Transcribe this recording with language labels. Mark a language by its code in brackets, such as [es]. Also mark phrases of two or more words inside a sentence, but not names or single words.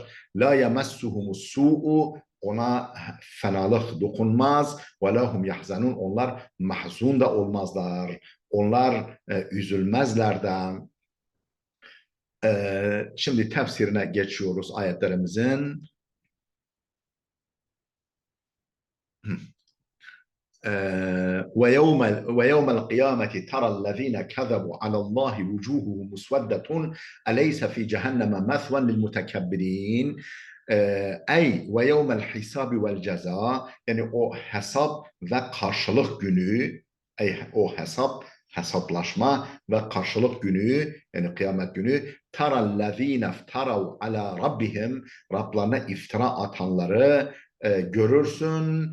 [ar] لا يمسهم السوء, [tr] ona fenalık dokunmaz. [ar] ولا هم يحزنون, [tr] onlar mahzun da olmazlar. Onlar üzülmezler de. Şimdi tefsirine geçiyoruz ayetlerimizin. [ar] ويوم القيامة ترى الذين كذبوا على الله وجوههم مسودة أليس في جهنم مثوى للمتكبرين. [tr] Ey [ar] ويوم الحساب والجزاء, [tr] yani o hesap ve karşılık günü, o hesaplaşma ve karşılık günü, yani kıyamet günü, [ar] ترى الذين افتروا على ربهم, [tr] Rablarına iftira atanları görürsün.